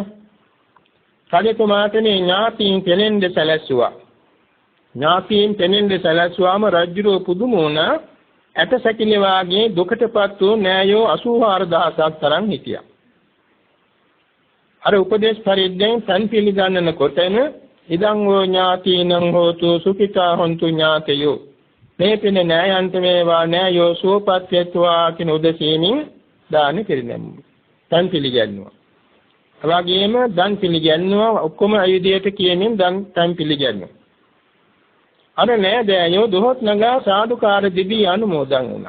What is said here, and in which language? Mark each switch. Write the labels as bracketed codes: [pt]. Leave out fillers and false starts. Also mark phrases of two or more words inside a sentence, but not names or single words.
[si] රජතුමාට මේ ඥාතීන් පෙනෙන්න සැලැස්සුවා. ඥාතීන් පෙනෙන්න සැලැස්සුවාම රජුරෝ පුදුම වුණා. ඇටසැකිලි වාගේ දුකටපත් වූ නෑයෝ 84000ක් තරම් හිටියා. අර උපදේශ පරිද්දෙන් සන් පිළිගන්නන කොටන [pi] ඉදං වූ ඥාතීනං හෝතු සුඛිතා හොන්තු ඥාතයෝ [si] මේ පින නෑයන්ත වේවා නෑයෝ සුවපත් වෙත්වා කියන උදෙසීමින් දාන කෙරෙනවා. සන් පිළිගන්නවා. එවාගෙම දන් පිළිගන්නවා ඔක්කොම අයුධයට කියමින් දන් පිළිගන්නවා. අර නෑදෑයෝ දොහොත් නගා සාදුකාර දිවි අනුමෝදන් වුණා.